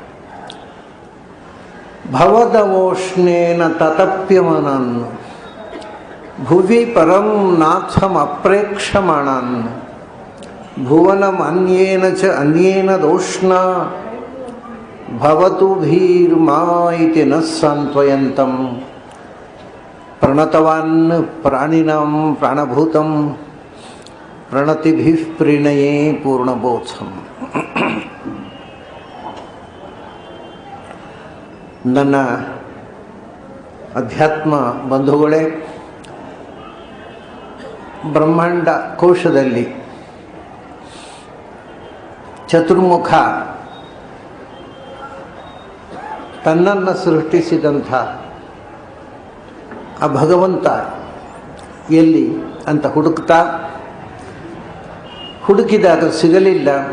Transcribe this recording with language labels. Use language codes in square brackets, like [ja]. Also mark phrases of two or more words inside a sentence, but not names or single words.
[sa] भवदवोष्णेन ततप्यमनन् भुवि परं नाथमप्रेक्षमाणान् भुवनम् अन्येन च अन्येन दोष्णा भवतु भीर्मा इति न सान्त्वयन्तं प्रणतवान् प्राणिनां प्राणभूतं प्रणतिभिः प्रीणये पूर्णबोधम्. [kn] ನನ್ನ ಅಧ್ಯಾತ್ಮ ಬಂಧುಗಳೇ, ಬ್ರಹ್ಮಾಂಡ ಕೋಶದಲ್ಲಿ ಚತುರ್ಮುಖ ತನ್ನನ್ನು ಸೃಷ್ಟಿಸಿದಂಥ ಆ ಭಗವಂತ ಎಲ್ಲಿ ಅಂತ ಹುಡುಕಿದಾಗ ಸಿಗಲಿಲ್ಲ.